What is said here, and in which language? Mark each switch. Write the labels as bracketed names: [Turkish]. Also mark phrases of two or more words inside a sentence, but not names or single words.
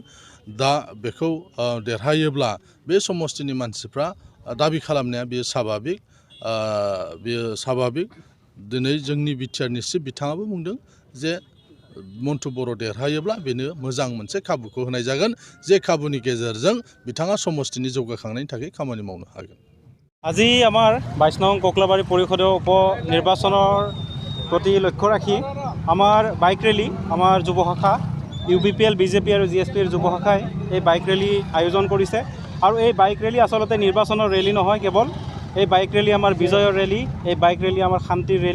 [Bodo] दा बेखौ देरहायोब्ला बे समस्थिनि मानसिफ्रा दाबि खालामनाया बेयो साभाबिक। दिनै जोंनि बिटिआरनि चिफ बिथाङाबो बुंदों जे मन्टु बर' देरहायोब्ला बेनो मोजां मोनसे खाबुखौ होनाय जागोन, जे खाबुनि गेजेरजों बिथाङा समस्थिनि जौगाखांनायनि थाखाय खामानि मावनो हागोन। [Assamese] আজি আমাৰ 22 নং ককলাবাৰী পৰিষদীয় উপ নিৰ্বাচনৰ প্ৰতি লক্ষ্য ৰাখি আমাৰ [English] bike rally, [Assamese] আমাৰ যুৱ শাখা UPPL BJP আৰু GSPৰ যুৱ শাখাই এই [English] bike rally [Assamese] আয়োজন কৰিছে। আৰু এই [English] bike rally [Assamese] আচলতে নিৰ্বাচনৰ ৰেলী নহয়, কেৱল এই [English] bike rally [Assamese] আমাৰ বিজয়ৰ ৰেলী, এই [English] bike rally [Assamese] আমাৰ শান্তিৰ ৰেলী।